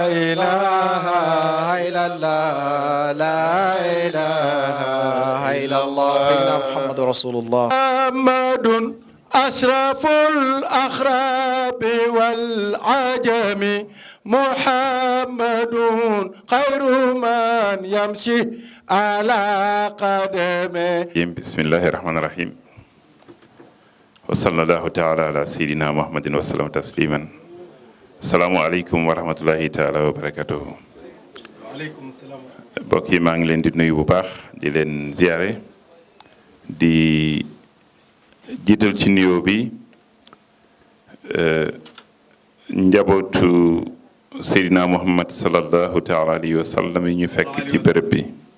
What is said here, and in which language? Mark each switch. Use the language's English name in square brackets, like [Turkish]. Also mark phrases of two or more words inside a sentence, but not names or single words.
[Arabic] إله إلا الله لا إله إلا الله سيدنا محمد رسول الله محمد أشرف الأخراب والعجم محمد خير من يمشي على قدمه بسم الله الرحمن الرحيم وصلى الله تعالى على سيدنا محمد وسلم تسليما السلام عليكم ورحمة الله تعالى وبركاته وعليكم السلام. [Wolof] mbokk yi maa ngi leen di nuyu bu baax di leen ziare di jiital ci nuyoo bi njabootu Seydina Muhammad [Arabic] صلى الله تعالى عليه وسلم [Wolof] yi ñu fekk ci bërëb bi